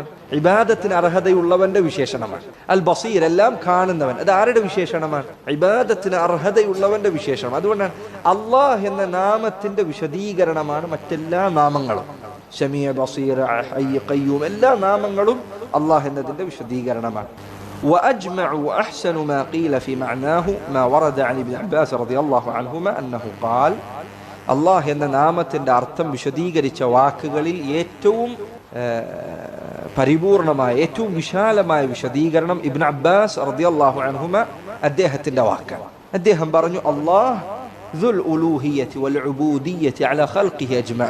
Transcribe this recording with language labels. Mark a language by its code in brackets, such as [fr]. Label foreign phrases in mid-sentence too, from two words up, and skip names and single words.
[ml] ഇബാദത്തിന് അർഹതയുള്ളവന്റെ വിശേഷണമാണ്. അൽ ബസീർ, എല്ലാം കാണുന്നവൻ, അത് ആരുടെ വിശേഷണമാണ്? ഇബാദത്തിന് അർഹതയുള്ളവന്റെ വിശേഷണം. അതുകൊണ്ടാണ് അള്ളാഹ് എന്ന നാമത്തിന്റെ വിശദീകരണമാണ് മറ്റെല്ലാ നാമങ്ങളും. സമീഅ്, ബസീർ, ഹയ്യ്, ഖയ്യൂം, എല്ലാ നാമങ്ങളും അള്ളാഹ് എന്നതിന്റെ വിശദീകരണമാണ്. [ar] وأجمع وأحسن ما قيل في معناه ما ورد عن ابن عباس رضي الله عنهما أنه قال. [ml] അള്ളാഹ് എന്ന നാമത്തിന്റെ അർത്ഥം വിശദീകരിച്ച വാക്കുകളിൽ ഏറ്റവും പരിപൂർണമായ, ഏറ്റവും വിശാലമായ വിശദീകരണം ഇബ്നു അബ്ബാസ് [ar] رضي الله عنهما [ml] അദ്ദേഹത്തിന്റെ വാക്കാണ്. അദ്ദേഹം പറഞ്ഞു, [ar] الله ذو الألوهية والعبودية على خلقه أجمعين.